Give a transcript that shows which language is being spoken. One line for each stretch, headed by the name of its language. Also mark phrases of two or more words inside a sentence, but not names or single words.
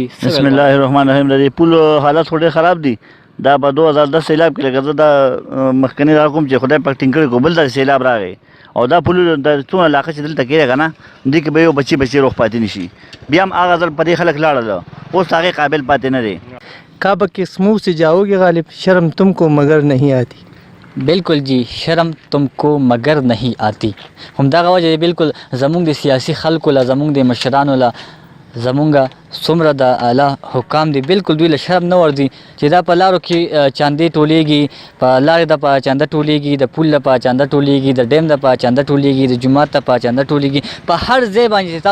Pashto: بسم الله الرحمن الرحیم د دې پول حالت خو ډېر خراب دي دا په 2010 سیلاب کې لکه زه دا مخکنی را کوم چې خدای پاک ټینګ کړی کو بل دا سیلاب راغی او دا پول د څونه علاقه چې دلته کېږي که نه دې کې به یو بچي روغ پاتې نه شي بیا هم هغه ځل په دې خلک لاړل اوس هغې قابل پاتې نه دی
Urdu: کعبہ کے منہ سے جاؤ گے غالب شرم تم کو مگر نہیں آتی بالکل جی شرم تم کو مگر نہیں آتی
Pashto: همدغه وجه بالکل زمونږ د سیاسي خلکو له زمونږ د مشرانو له زمونږ څومره د اعلی حکام دي بالکل دوی له شرم نه ورځي چې دا په لارو کې چاندې ټولېږي په لارې د په چانده ټولېږي د پول د په چانده ټولېږي د ډیم د په چانده ټولېږي د جومات ته په چانده ټولېږي په هر ځای باندې چې